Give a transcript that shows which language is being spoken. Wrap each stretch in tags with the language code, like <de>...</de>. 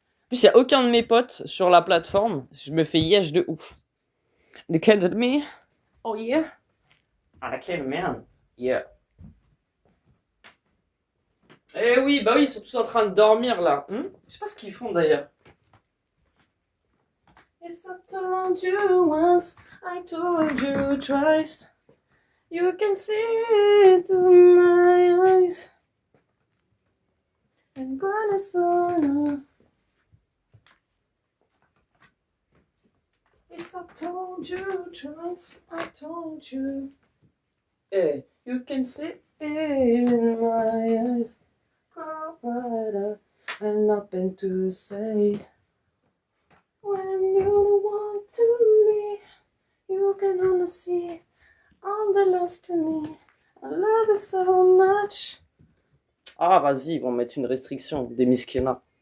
<fr>plus, il n'y a aucun de mes potes sur la plateforme. Je me fais yesh de ouf.</fr> <en>Look at me. Oh yeah. Okay, man. Yeah.</en> <fr>Eh oui, bah oui, ils sont tous en train de dormir là. Je sais pas ce qu'ils font d'ailleurs.</fr> <en>Yes, I told you once, I told you twice. You can see it in my eyes. And when it's on. Yes, I told you twice, I told you. Hey, you can see it in my eyes. Go right up and nothing to say. When you want to me, you can only see all the lost to me. I love it so much.</en> <fr>Ah, vas-y, ils vont mettre une restriction des miskina.</fr>